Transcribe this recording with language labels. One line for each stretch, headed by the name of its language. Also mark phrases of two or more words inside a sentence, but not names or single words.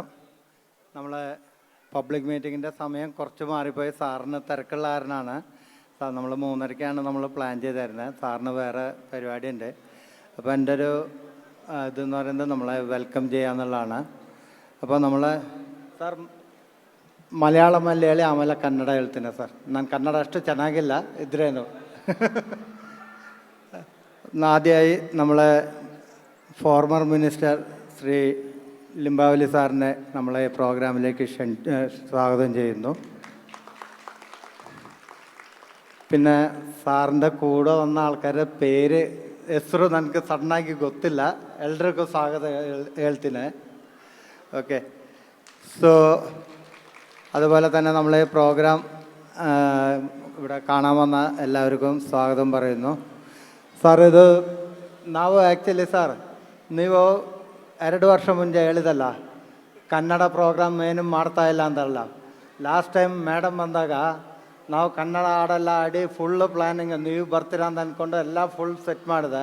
Malayalam: നമ്മളെ
English: public meeting
Malayalam: സമയം കുറച്ച് മാറിപ്പോയി. സാറിന് തിരക്കുള്ള കാരനാണ്. നമ്മൾ 3:30ക്കാണ് നമ്മൾ പ്ലാൻ ചെയ്തിരുന്നത്. സാറിന് വേറെ പരിപാടിയുണ്ട്. അപ്പോൾ എൻ്റെ ഒരു ഇതെന്ന് പറയുന്നത് നമ്മളെ വെൽക്കം ചെയ്യാന്നുള്ളതാണ്. അപ്പോൾ നമ്മൾ
Kannada: ಸರ್ ಮಲಯಾಳಮಲ್ಲಿ ಹೇಳಿ ಆಮೇಲೆ ಕನ್ನಡ ಹೇಳ್ತೀನಿ ಸರ್. ನಾನು ಕನ್ನಡ ಅಷ್ಟು ಚೆನ್ನಾಗಿಲ್ಲ ಇದ್ರೇನು.
Malayalam: ആദ്യമായി നമ്മളെ
English: former minister
Malayalam: ശ്രീ ലിംബാവലി സാറിനെ നമ്മളെ പ്രോഗ്രാമിലേക്ക് സ്വാഗതം ചെയ്യുന്നു. പിന്നെ ಸಾರಿൻ്റെ കൂടെ വന്ന ആൾക്കാരുടെ പേര്
Kannada: ಹೆಸರು ನನಗೆ ಸಣ್ಣಾಗಿ ಗೊತ್ತಿಲ್ಲ. ಎಲ್ರಿಗೂ ಸ್ವಾಗತ ಹೇಳ್ತೀನಿ.
Malayalam: ഓക്കെ. സോ അതുപോലെ തന്നെ നമ്മളെ പ്രോഗ്രാം ഇവിടെ കാണാൻ വന്ന എല്ലാവർക്കും ಸ್ವಾಗತം പറയുന്നു.
Kannada: ಸರ್, ಇದು ನಾವು ಆ್ಯಕ್ಚುಲಿ ಸರ್ ನೀವು 2 ವರ್ಷ ಮುಂಚೆ ಹೇಳಿದಲ್ಲ ಕನ್ನಡ ಪ್ರೋಗ್ರಾಮ್ ಏನು ಮಾಡ್ತಾಯಿಲ್ಲ ಅಂತಲ್ಲ.
English: last time madam
Kannada: ಬಂದಾಗ ನಾವು ಕನ್ನಡ ಹಾಡೆಲ್ಲ ಆಡಿ
English: full planning
Kannada: ನೀವು ಬರ್ತೀರಾ ಅಂತ ಅಂದ್ಕೊಂಡು ಎಲ್ಲ
English: full set
Kannada: ಮಾಡಿದೆ.